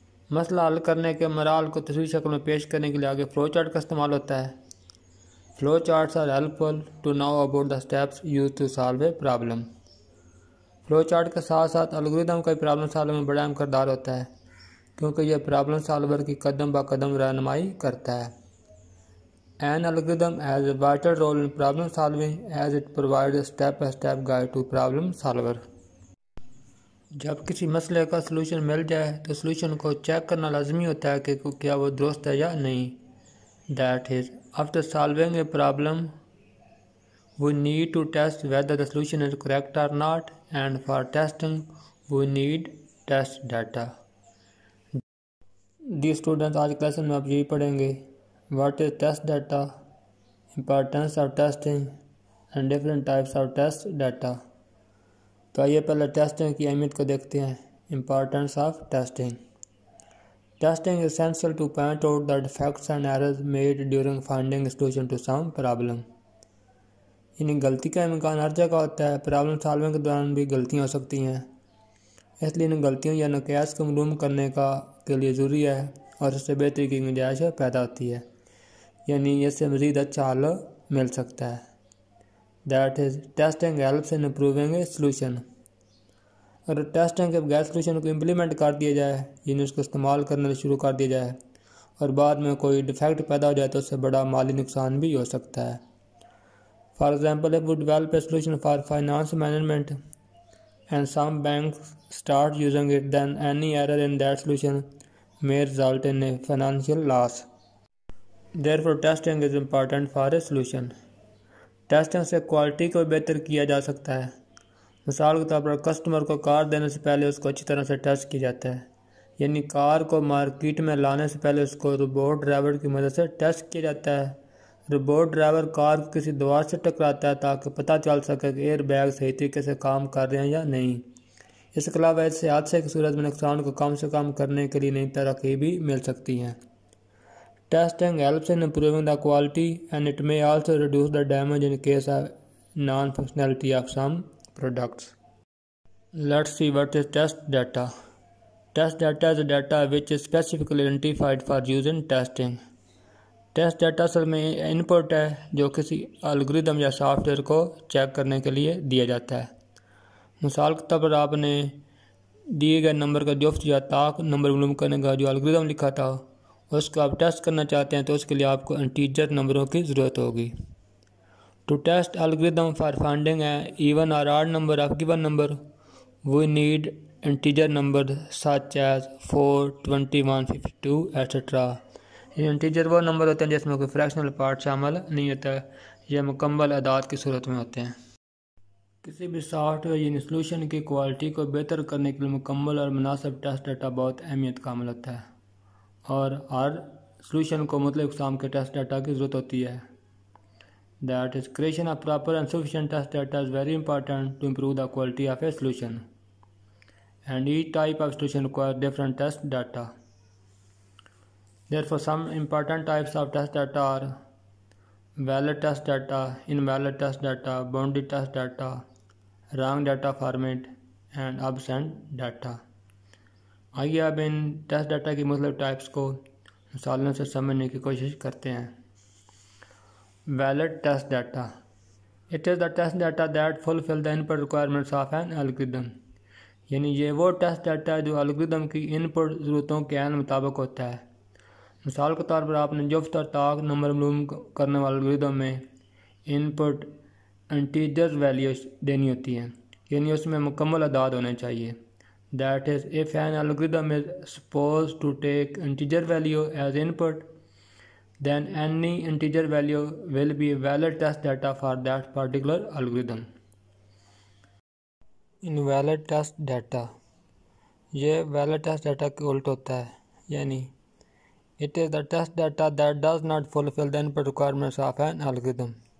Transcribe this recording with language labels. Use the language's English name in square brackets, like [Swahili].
[Urdu] مسئلہ حل کرنے کے مراحل کو تصویری شکل میں پیش کرنے کے لیے آگے فلو چارٹ کا استعمال ہوتا ہے. [English] Flow charts are helpful to know about the steps use to solve a problem. [Urdu] Flow chart کے ساتھ ساتھ الگوریدم کا پرابلم سالونگ میں بڑا اہم کردار ہوتا ہے، کیونکہ یہ پرابلم سالور کی قدم با قدم رہنمائی کرتا ہے. [English] An algorithm has a vital role in problem solving as it provides a step-by-step guide to problem solver. [Urdu] جب کسی مسئلے کا سلوشن مل جائے تو سلوشن کو چیک کرنا لازمی ہوتا ہے کہ کیا وہ درست ہے یا نہیں. [English] That is, after solving a problem, we need to test whether the solution is correct or not, and for testing, we need test data. Dear students, [Urdu] آج کلاس میں آپ یہی پڑھیں گے. [English] What is test data, importance of testing, and different types of test data. [Urdu] تو آئیے پہلے testing کی اہمیت کو دیکھتے ہیں. [English] Importance of testing. Testing is essential to point out the defects and errors made during finding a solution to some problem. [Urdu] یعنی غلطی کا امکان ہر جگہ ہوتا ہے. پرابلم سالونگ کے دوران بھی غلطیاں ہو سکتی ہیں، اس لیے ان غلطیوں یا نقائص کو معلوم کرنے کے لیے ضروری ہے اور اس سے بہتری کی گنجائش پیدا ہوتی ہے، یعنی اس سے مزید اچھا حل مل سکتا ہے. [English] That is, testing helps in improving a solution. [Urdu] اگر ٹیسٹنگ کے بغیر سلوشن کو امپلیمنٹ کر دیا جائے، یعنی اس کو استعمال کرنے شروع کر دیا جائے اور بعد میں کوئی ڈیفیکٹ پیدا ہو جائے تو اس سے بڑا مالی نقصان بھی ہو سکتا ہے. [English] For example, if we develop a solution for finance management and some banks start using it, then any error in that solution may result in a financial loss. Therefore, testing is important for a solution. [Urdu] Testing سے quality کو بہتر کیا جا سکتا ہے. مثال کے طور پر کسٹمر کو کار دینے سے پہلے اس کو اچھی طرح سے ٹیسٹ کیا جاتا ہے، یعنی کار کو مارکیٹ میں لانے سے پہلے اس کو روبوٹ ڈرائیور کی مدد سے ٹیسٹ کیا جاتا ہے. روبوٹ ڈرائیور کار کو کسی دیوار سے ٹکراتا ہے تاکہ پتہ چل سکے کہ ایئر بیگ صحیح طریقے سے کام کر رہے ہیں یا نہیں. اس کے علاوہ ایسے حادثے کی صورت میں نقصان کو کم سے کم کرنے کے لیے نئی ترقی بھی مل سکتی ہیں. [English] Testing helps in improving the quality and it may also reduce the damage in case of non-functionality of some products. Let's see what is test data. Test data is data which is specifically identified for use in testing. [Urdu] Test data اصل میں ان پٹ ہے جو کسی algorithm یا soft where کو check کرنے کے لیے دیا جاتا ہے. مثال کے طور پر آپ نے دیے گئے نمبر کا جفت یا طاق نمبر معلوم کرنے کا جو الگوریدم لکھا تھا اس کو آپ ٹیسٹ کرنا چاہتے ہیں تو اس کے لیے آپ کو انٹیجر نمبروں کی ضرورت ہوگی. [English] To test algorithm for finding a even or odd number of given number we need integer number such as 4, 21, 52 etcetera. [Urdu] یہ انٹیجر وہ نمبر ہوتے ہیں جس میں کوئی فریکشنل پارٹ شامل نہیں ہوتا ہے، یہ مکمل اعداد کی صورت میں ہوتے ہیں. کسی بھی سافٹ ویئر یعنی سلوشن کی کوالٹی کو بہتر کرنے کے لیے مکمل اور مناسب ٹیسٹ ڈیٹا بہت اہمیت کا عمل ہوتا ہے، اور ہر سلوشن کو مختلف اقسام کے ٹیسٹ ڈیٹا کی ضرورت ہوتی ہے. [English] That is, creation of proper and sufficient test data is very important to improve the quality of a solution. And each type of solution requires different test data. Therefore, some important types of test data are valid test data, invalid test data, bounded test data, wrong data format, and absent data. [Urdu] آئیے اب ان test data کی مختلف types کو مثالوں سے سمجھنے کی کوشش کرتے ہیں. [English] Valid test data. It is the test data that fulfill the input requirements of an algorithm. [Urdu] یعنی یہ وہ ٹیسٹ ڈیٹا ہے جو الگوریدم کی ان پٹ ضرورتوں کے عین مطابق ہوتا ہے. مثال کے طور پر آپ نے جفت اور طاق نمبر معلوم کرنے والے الگوریدم میں ان پٹ انٹیجر ویلیوز دینی ہوتی ہیں، یعنی اس میں مکمل اعداد ہونے چاہیے. [English] That is, if an algorithm is supposed to take integer value as input, then any integer value will be valid test data for that particular algorithm. Invalid test data [Urdu] یہ [English] valid test data [Urdu] کے الٹ ہوتا ہے، یعنی [English] it is the test data that does not fulfill the input requirements of an algorithm.